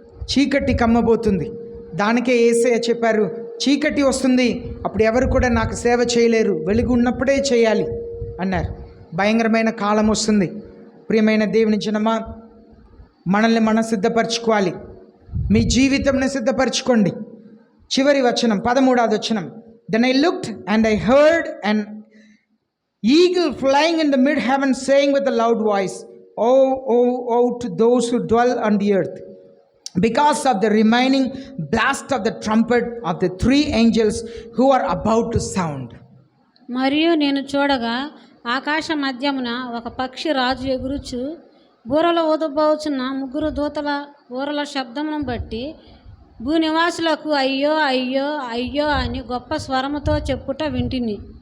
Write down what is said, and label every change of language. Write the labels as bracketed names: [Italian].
[Telugu] చీకటి కమ్మబోతుంది. దానికే యేసయ్య చెప్పారు, చీకటి వస్తుంది, అప్పుడు ఎవరు కూడా నాకు సేవ చేయలేరు, వెలుగు ఉన్నప్పుడే చేయాలి అన్నారు. భయంకరమైన కాలం వస్తుంది. ప్రియమైన దేవుని జనమా, మనల్ని మనం సిద్ధపరచుకోవాలి. మీ జీవితంని సిద్ధపరచుకోండి. చివరి వచనం 13వ వచనం. [English] Then I looked and I heard an eagle flying in the mid-heaven saying with a loud voice, "Oh, oh, oh to those who dwell on the earth, because of the remaining blast of the trumpet of the 3 angels who are about to sound." [Telugu] మరియు నేను చూడగా ఆకాశ మధ్యమున ఒక పక్షి రాజు ఎగురుచు బూరలు ఊదబోచున్న 3 దూతల బూరల శబ్దమును బట్టి భూనివాసులకు అయ్యో అయ్యో అయ్యో అని గొప్ప స్వరముతో చెప్పుట వింటిని.